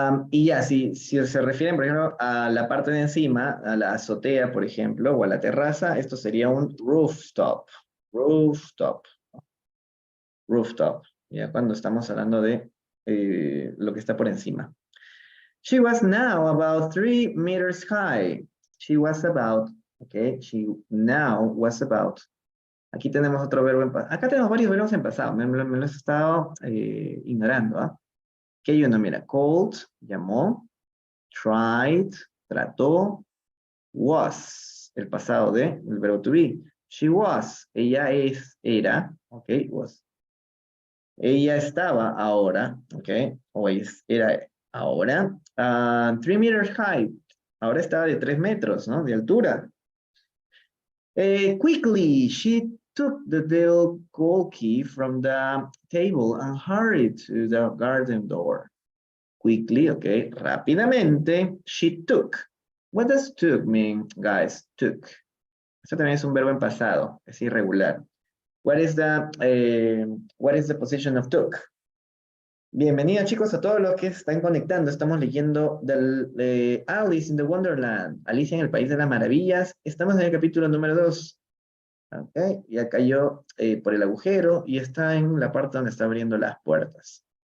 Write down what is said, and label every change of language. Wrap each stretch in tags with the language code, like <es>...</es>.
<es>Y ya, si se refieren, por ejemplo, a la parte de encima, a la azotea, por ejemplo, o a la terraza, esto sería un rooftop. Rooftop. Rooftop. Ya cuando estamos hablando de lo que está por encima.</es> <en>She was now about 3 meters high. She was about, okay, she now was about.</en> <es>Aquí tenemos otro verbo en pasado. Acá tenemos varios verbos en pasado. Me los he estado ignorando. ¿Ah? Que hay uno, mira. Called, llamó. Tried, trató. Was, el pasado de el verbo to be.</es> <en>She was,</en> <es>ella era.</es> <en>Ok, was.</en> <es>Ella estaba ahora. Ok, o era ahora.</es> <en>3 meters high.</en> <es>Ahora estaba de 3 metros, ¿no? De altura.</es> <en>Quickly, she took the little gold key from the table and hurried to the garden door. Quickly, okay,</en> <es>rápidamente,</es> <en>she took. What does took mean, guys? Took.</en> <es>Eso también es un verbo en pasado, es irregular.</es> <en>What is the position of took?</en> <es>Bienvenidos chicos a todos los que se están conectando. Estamos leyendo de Alice in the Wonderland. Alicia en el País de las Maravillas. Estamos en el capítulo número 2. Okay. Ya cayó por el agujero y está en la parte donde está abriendo las puertas.</es>